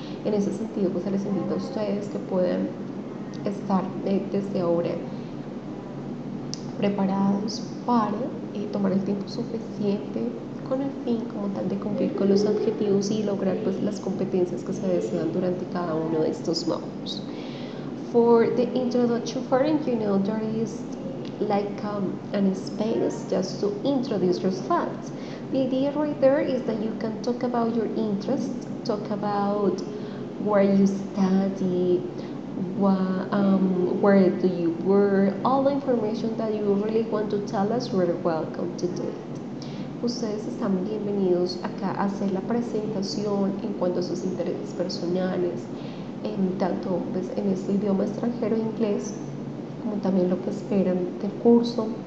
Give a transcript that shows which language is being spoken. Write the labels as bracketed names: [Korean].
[Spanish] En ese sentido, pues se les invito a ustedes que puedan estar desde ahora preparados para tomar el tiempo suficiente con el fin como tal de cumplir con los objetivos y lograr pues las competencias que se desean durante cada uno de estos módulos. [English] For the introduction part, there is like an space just to introduce yourself. The idea right there is that you can talk about your interests, talk about where you study, where do you work, all the information that you really want to tell us, you're welcome to do it. [Spanish] Ustedes están bienvenidos acá a hacer la presentación en cuanto a sus intereses personales, tanto pues, en este idioma extranjero inglés, como también lo que esperan del curso.